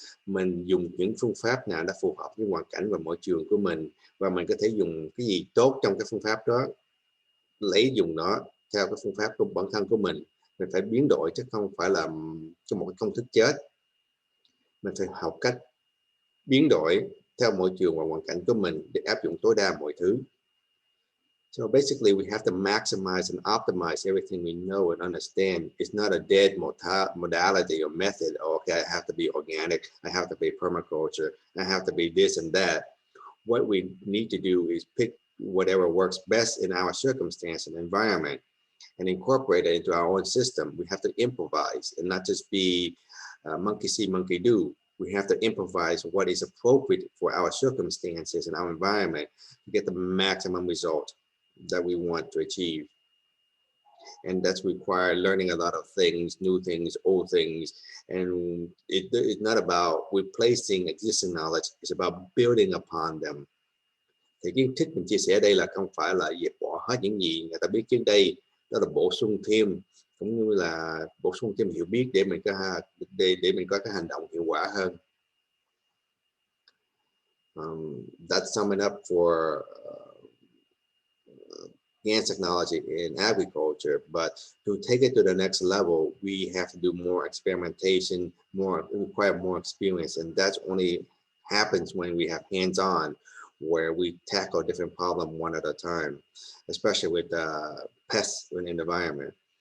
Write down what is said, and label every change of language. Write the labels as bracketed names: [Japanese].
[Vietnamese] Mình dùng những phương pháp nào đã phù hợp với hoàn cảnh và môi trường của mình, và mình có thể dùng cái gì tốt trong cái phương pháp đó, lấy dùng nó theo cái phương pháp của bản thân của mình. Mình phải biến đổi chứ không phải là cho một cái công thức chết. Mình phải học cách biến đổi theo môi trường và hoàn cảnh của mình để áp dụng tối đa mọi thứ. [English] So basically, we have to maximize and optimize everything we know and understand. It's not a dead modality or method. Oh, okay, I have to be organic. I have to be permaculture. I have to be this and that. What we need to do is pick whatever works best in our circumstance and environment and incorporate it into our own system. We have to improvise and not just be monkey see, monkey do. We have to improvise what is appropriate for our circumstances and our environment to get the maximum result that we want to achieve. And that's require learning a lot of things, new things, old things. And it's not about replacing existing knowledge, it's about building upon them. [Vietnamese] Thì kiến thức mình chia sẻ đây là không phải là dẹp bỏ hết những gì người ta biết trước đây, đó là bổ sung thêm, cũng như là bổ sung thêm hiểu biết để mình có cái hành động hiệu quả hơn. [English] That's summing up for Gans technology in agriculture, but to take it to the next level, we have to do more experimentation, require more experience, and that's only happens when we have hands-on, where we tackle different problems one at a time, especially with pests in the environment.